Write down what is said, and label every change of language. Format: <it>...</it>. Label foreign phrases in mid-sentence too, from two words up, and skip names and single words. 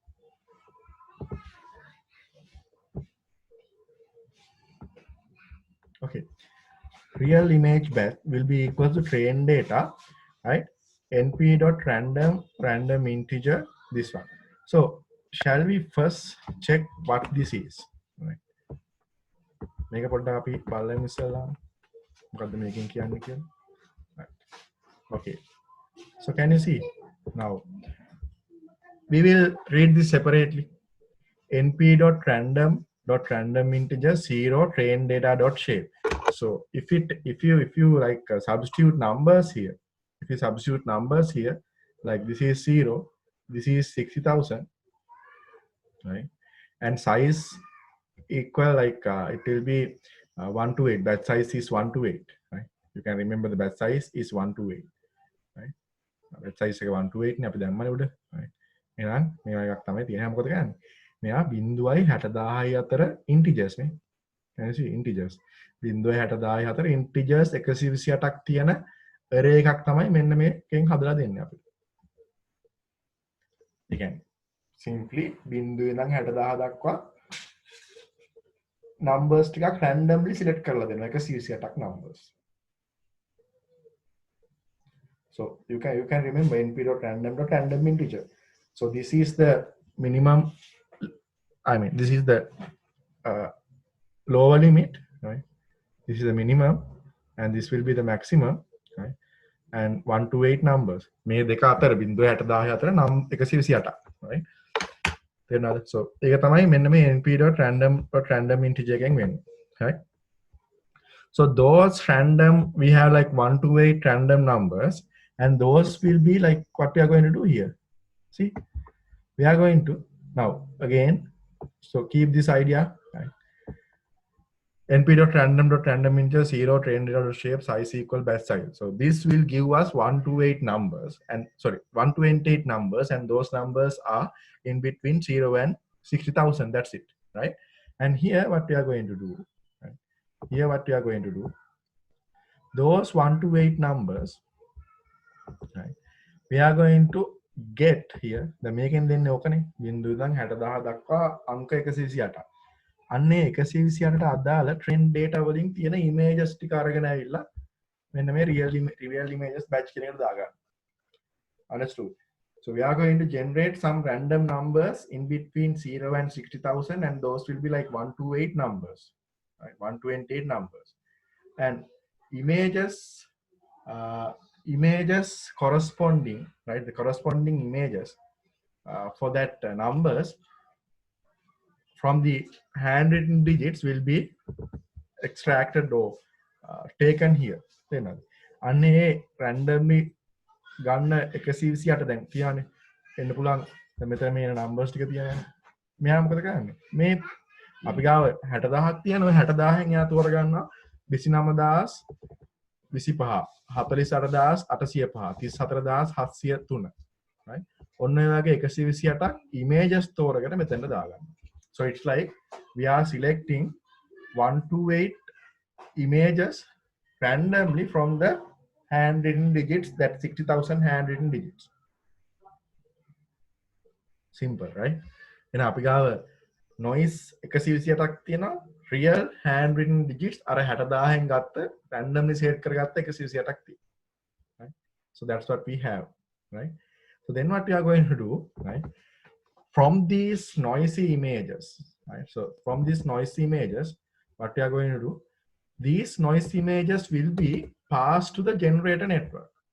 <en>Okay, real image batch will be equal to train data, right? np dot random integer, this one. So shall we first check what this is, right?</en> <si>මේක පොඩ්ඩක් අපි බලමු ඉස්සෙල්ලා මොකද්ද මේකෙන් කියන්නේ කියලා.</si> <en>Right. Okay, so can you see now? We will read this separately. np dot random integer 0 train data dot shape. So if you like substitute numbers here, if you substitute numbers here, like this is 0, this is 60,000, right? And size equal like it will be 1 to 8. Batch size is 1 to 8, right? You can remember the batch size is 1 to 8, right? Batch size</en> <si>එක 1 to 8 නේ අපි දැම්මනේ උඩ, right? එහෙනම් මේවා එකක් තමයි තියෙන්නේ. මොකද කරන්නේ? මෙයා 0.60000 අතර integers නේ.</si> <en>Can you see integers?</en> <si>0.60000 අතර integers 128ක් තියෙන array එකක් තමයි මෙන්න මේකෙන් හදලා දෙන්නේ අපිට. ඒ කියන්නේ simply 0 ඉඳන් 60000 දක්වා numbers ටිකක්</si> <en>randomly select</en> <si>කරලා දෙනවා 128ක් numbers.</si> <en>So you can remember np.random integer. So this is the minimum, I mean this is the lower limit, right? This is the minimum and this will be the maximum, right? And 1 to 8 numbers.</en> <si>මේ දෙක අතර 0.60000 අතර නම් 128ක්, right? So ඒක තමයි මෙන්න මේ</si> <en>np.random integer</en> <si>එකෙන් වෙන්නේ.</si> <en>Right? So those random, we have like 1 to 8 random numbers, and those will be like what we are going to do here. See, we are going to now again, so keep this idea, right? np.random integer 0 train data shape size equal batch size. So this will give us 1 to 8 numbers, and sorry, 1 to 8 numbers, and those numbers are in between 0 and 60,000. That's it, right? And here what we are going to do, right? Here what we are going to do, those 1 to 8 numbers, right? We are going to get here the</en> <si>මේකෙන් දෙන්නේ ඕකනේ බිංදුව ඉඳන් 60000 දක්වා අංක 128. අන්නේ 128ට අදාළ</si> <en>trend data</en> <si>වලින් තියෙන images ටික අරගෙන ඇවිල්ලා මෙන්න මේ</si> <en>real images batch</en> <si>කියන එකට දාගන්න.</si> <en>Understood? So we are going to generate some random numbers in between 0 and 60,000, and those will be like 1 to 8 numbers, right? 1 to 8 numbers, and images corresponding, right? The corresponding images for that numbers from the handwritten digits will be extracted or taken here.</en> <si>අන්නේ randomly ගන්න 128 දැන් තියානේ එන්න පුළුවන්. දැන් මෙතන මේ numbers ටික තියනවා. මෙයා මොකද කරන්නේ? මේ අපි ගාව 60000ක් තියෙනවා. 60000න් එයා තෝරගන්නවා 29000 25 48805 34703, right? ඔන්න ඔය වගේ 128ක් images තෝරගෙන මෙතන දාගන්න.</si> <en>So it's like we are selecting 1 to 8 images randomly from the handwritten digits, that 60,000 handwritten digits. Simple, right?</en> <si>එහෙනම් අපි ගාව noise 128ක් තියෙනවා,</si> <en>real handwritten digits</en> <si>අර 60000න් ගත්ත</si> <en>randomly set</en> <si>කරගත්ත 128ක් තියෙනවා, right?</si> <en>So that's what we have, right? So then what we are going to do, right? From these noisy images, right? So from these noisy images, what we are going to do, these noisy images will be passed to the generator network.</en>